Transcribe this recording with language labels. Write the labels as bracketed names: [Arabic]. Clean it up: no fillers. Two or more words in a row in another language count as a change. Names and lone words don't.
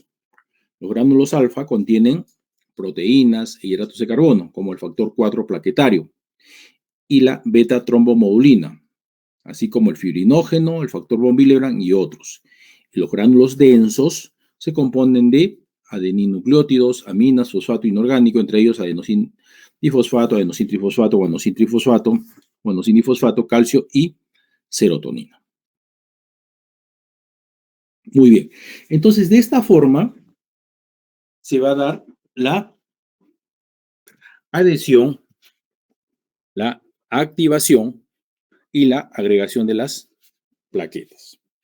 [Spanish] Los gránulos alfa contienen proteínas e hidratos de carbono, como el factor 4 plaquetario, y la beta-trombomodulina, así como el fibrinógeno, el factor von Willebrand y otros. Los gránulos densos se componen de adeninucleótidos, aminas, fosfato inorgánico, entre ellos adenosin difosfato, adenosin trifosfato, guanosin trifosfato, guanosin difosfato, calcio y serotonina. Muy bien. Entonces, de esta forma se va a dar la adhesión, la activación y la agregación de las plaquetas.